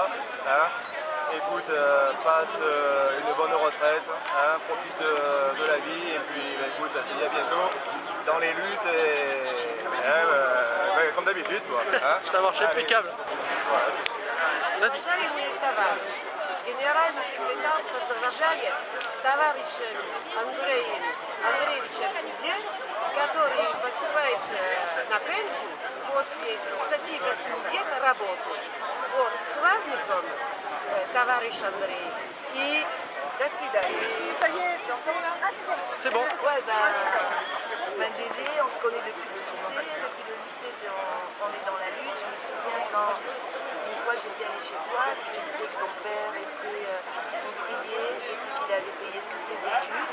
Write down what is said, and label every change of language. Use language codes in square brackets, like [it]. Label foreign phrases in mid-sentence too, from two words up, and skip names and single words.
[fr] Hein. Écoute, passe une bonne retraite, hein, profite de la vie, et puis bah, écoute, je te dis à bientôt dans les luttes, et comme d'habitude, quoi. Hein. Ça marche impeccable. Voilà. Vas-y. [ru] Генеральный секретарь поздравляет товарища Андреевича Куге, который поступает на пенсию после 38 лет работы. Вот, с праздником, товарищ Андрей, и до свидания. [fr] Ça y est, t'entends là? C'est bon. Ouais, Dédé, on se connaît depuis le lycée. Depuis le lycée, on est dans la lutte. Je me souviens quand une fois j'étais allée chez toi, puis tu disais que ton père était ouvrier et puis qu'il avait payé toutes tes études.